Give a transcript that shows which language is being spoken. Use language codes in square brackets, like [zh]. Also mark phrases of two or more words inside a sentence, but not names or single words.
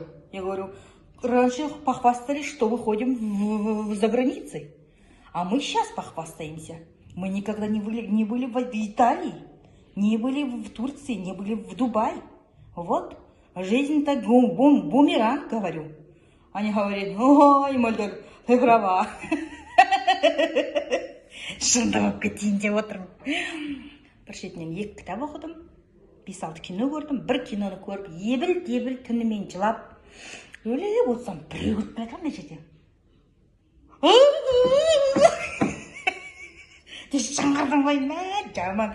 [ru] Я говорю: раньше похвастались, что выходим за границей. А мы сейчас похвастаемся. Мы никогда не были в Италии, не были в Турции, не были в Дубае. Вот, жизнь-то бумеранг, говорю. Они говорят: ой, Мөлдір, ты права. [kk] Шынды болып кетейін деп отырмын. Бір шетінен 2 кітап оқыдым, 5-6 кино көрдім. Бір киноны көріп, ебіл түнімен жылап, өліп отырсам, біреу өтіп жатыр мына жерде. Жаңғырдың ғой, мә, жаман.